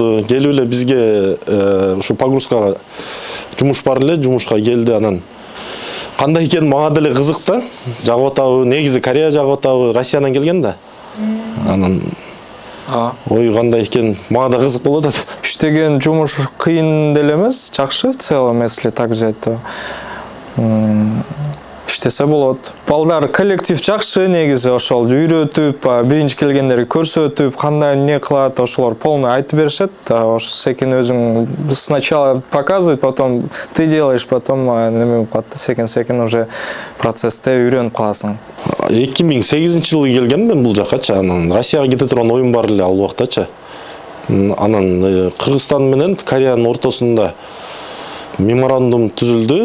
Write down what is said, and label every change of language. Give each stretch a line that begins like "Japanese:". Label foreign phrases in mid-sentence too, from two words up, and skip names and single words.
Kyrgyz: Келип эле бизге ушу погрузкага жумуш бар эле, жумушка келди. Анан кандай экен мага деле кызык да. Жагып атабы, негизи Корея жагып атабы, Россиядан келген да. Анан ой кандай экен мага да кызык болот. Иштеген жумуш кыйын деле эмес, жакшы
Russian: в целом, если так взять, то
Kyrgyz: иштесе болот. Балдар коллектив жакшы негизи, ошол үйрөтүп, биринчи келгендерге көрсөтүп, кандай эмне кылат, ошолор полный айтып беришет. Ошо секин өзүң
Russian: сначала показывает, потом ты делаешь, потом
Kyrgyz: неме болуп калат. Секин уже процессте үйрөнүп каласың. 2008-жылы келген мен бул жаккачы. Анан Россияга кете турган оюн бар эле ал убактачы. Анан Кыргызстан менен Кореянын ортосунда меморандум түзүлдү.